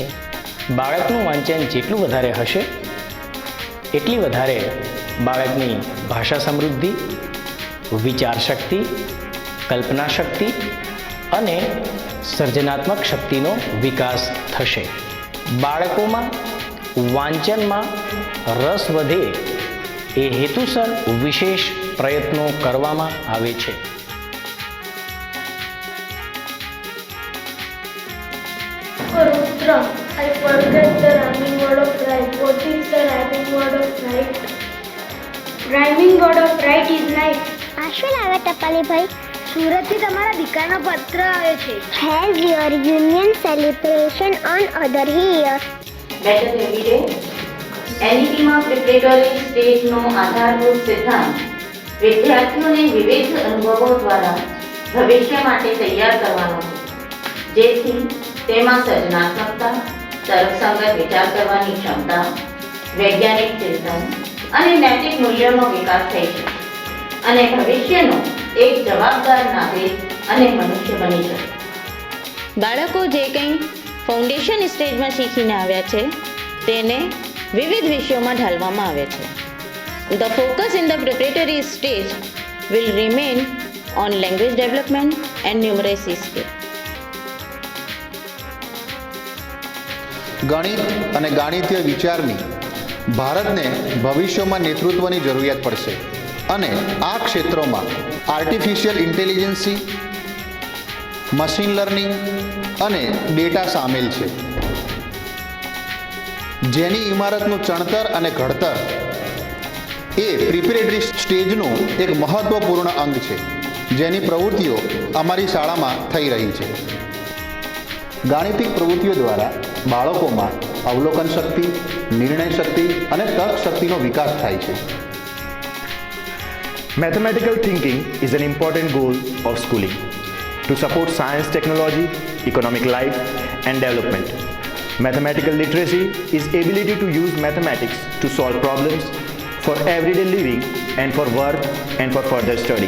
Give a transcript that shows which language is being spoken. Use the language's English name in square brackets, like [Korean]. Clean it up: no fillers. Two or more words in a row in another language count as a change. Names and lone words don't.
[Gujarati] બાળકનું વાંચન જેટલું વધારે હશે એટલી વધારે બાળકની ભાષા સમૃદ્ધિ, વિચાર શક્તિ, કલ્પના શક્તિ અને સર્જનાત્મક શક્તિનો વિકાસ થશે. બાળકોમાં વાંચનમાં રસ વધે એ હેતુસર વિશેષ પ્રયત્નો કરવામાં આવે છે. [English] Rudra, I forget the rhyming word of right. What is the rhyming word of right? Rhyming word of right is night. [Gujarati] આ શું લાવે ટપાલીભાઈ? સુરતથી તમારા દીકરાનો પત્ર આવ્યો છે. [English] Has your union celebration on other here? better every day. [Gujarati] એનઈપીમાં [English] preparatory stage [Gujarati] આધારભૂત સિદ્ધાંત વિદ્યાર્થીઓને વિવિધ અનુભવો દ્વારા ભવિષ્ય માટે તૈયાર કરવાનો છે, જેથી તેમાં સર્જનાત્મકતા, તર્કસંગત વિચાર કરવાની ક્ષમતા, વૈજ્ઞાનિક ચિંતન, અને નૈતિક મૂલ્યોનો વિકાસ થાય છે અને ભવિષ્યનો એક જવાબદાર નાગરિક અને મનુષ્ય બની શકે. બાળકો જે કંઈ [English] foundation stage [Gujarati] શીખીને આવ્યા છે તેને વિવિધ વિષયોમાં ઢાલવામાં આવે છે. [English] The focus in the preparatory stage will remain on language development and numeracy skill. [Gujarati] ગણિત અને ગાણિતીય વિચારની ભારતને ભવિષ્યમાં નેતૃત્વની જરૂરિયાત પડશે અને આ ક્ષેત્રોમાં [English] artificial intelligence, machine learning [Gujarati] અને ડેટા સામેલ છે, જેની ઇમારતનું ચણતર અને ઘડતર એ [English] preparatory stage [Gujarati] એક મહત્વપૂર્ણ અંગ છે, જેની પ્રવૃત્તિઓ અમારી શાળામાં થઈ રહી છે. ગાણિતિક પ્રવૃત્તિઓ દ્વારા બાળકોમાં અવલોકન શક્તિ, નિર્ણય શક્તિ અને તર્ક શક્તિનો વિકાસ થાય છે. [English] Mathematical thinking is an important goal of schooling to support science, technology, economic life and development. Mathematical literacy is ability to use mathematics to solve problems for everyday living and for work and for further study.